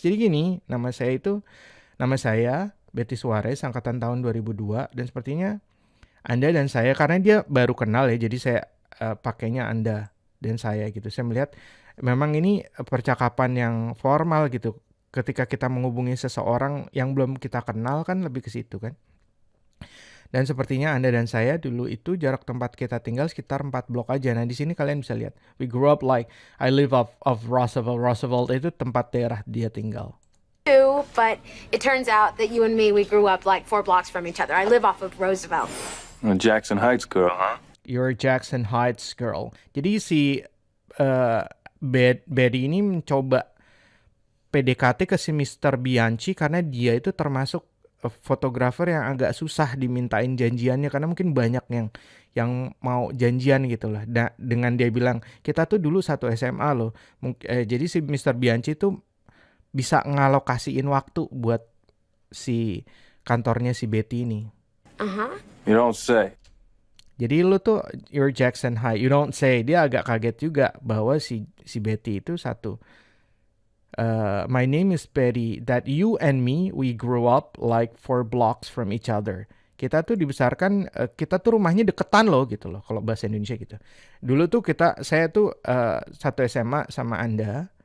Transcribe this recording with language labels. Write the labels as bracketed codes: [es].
[id] Jadi gini, nama saya Betty Suarez, angkatan tahun 2002, dan sepertinya Anda dan saya, karena dia baru kenal ya, jadi saya pakainya Anda dan saya gitu. Saya melihat memang ini percakapan yang formal gitu. Ketika kita menghubungi seseorang yang belum kita kenal kan lebih ke situ kan. Dan sepertinya Anda dan saya dulu itu jarak tempat kita tinggal sekitar 4 blok aja. Nah, di sini kalian bisa lihat. [en] We grew up like I live of Roosevelt. [id] Roosevelt itu tempat daerah dia tinggal. [en] Too, but it turns out that you and me, we grew up like 4 blocks from each other. I live off of Roosevelt. Jackson Heights girl, huh? You're a Jackson Heights girl. [id] Jadi si Betty ini mencoba PDKT ke si Mr. Bianchi karena dia itu termasuk fotografer yang agak susah dimintain janjiannya karena mungkin banyak yang mau janjian gitu lah. Dengan dia bilang kita tuh dulu satu SMA loh. Jadi si Mr. Bianchi tuh bisa ngalokasiin waktu buat si kantornya si Betty ini. [en] You don't say. [id] Jadi lu tuh [en] you're Jackson High, you don't say. [id] Dia agak kaget juga bahwa si Betty itu satu. [en] My name is Betty. That you and me, we grew up like 4 blocks from each other. [id] Kita tuh dibesarkan, kita tuh rumahnya deketan loh gitu loh. Kalau bahasa Indonesia gitu. Dulu tuh saya tuh satu SMA sama Anda.